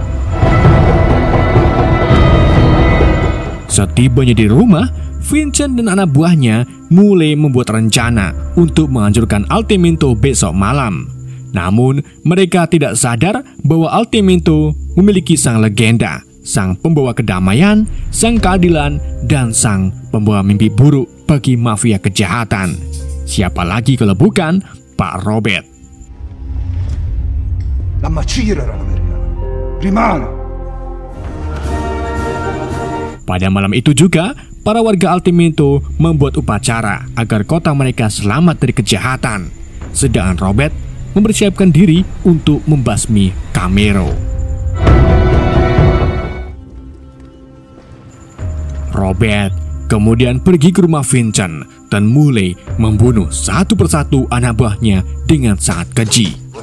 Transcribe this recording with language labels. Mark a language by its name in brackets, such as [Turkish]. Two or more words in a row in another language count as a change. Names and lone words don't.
[Indonesian] Setibanya di rumah, Vincent dan anak buahnya mulai membuat rencana untuk menghancurkan Altemento besok malam. Namun, mereka tidak sadar bahwa Altemento memiliki sang legenda, sang pembawa kedamaian, sang keadilan, dan sang pembawa mimpi buruk bagi mafia kejahatan. Siapa lagi kalau bukan Pak Robert? [Italian] La macchia era l'americana. Rimane. [Indonesian] Pada malam itu juga, para warga Altemento membuat upacara agar kota mereka selamat dari kejahatan. Sedangkan Robert mempersiapkan diri untuk membasmi Camaro. Robert kemudian pergi ke rumah Vincent dan mulai membunuh satu persatu anak buahnya dengan sangat keji.